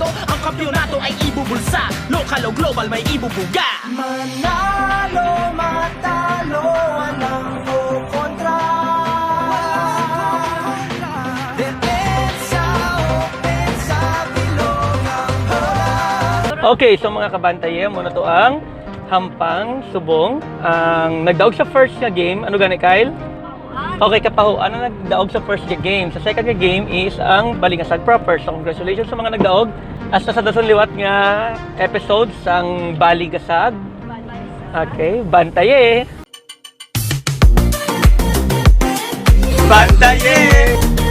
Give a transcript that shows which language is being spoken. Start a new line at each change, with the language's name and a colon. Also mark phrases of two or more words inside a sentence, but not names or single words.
Filipino: Ang kampyonato ay ibubulsa. Lokal o global may ibubuga. Manalo, matalo, walang kukontra. Depensa, opensa, bilog ang bola.
Cebuano: Okay, so mga kabantaye, muna to ang Hampang Subong. Ang nagdaog sa first nga game, ano gani Kyle? Okay, Kapaho, ano nagdaog sa first game? Sa second game is ang Balingasag proper. So, congratulations sa mga nagdaog. Hasta sa dason liwat nga episodes ang Balingasag. Okay, bantaye! Bantaye!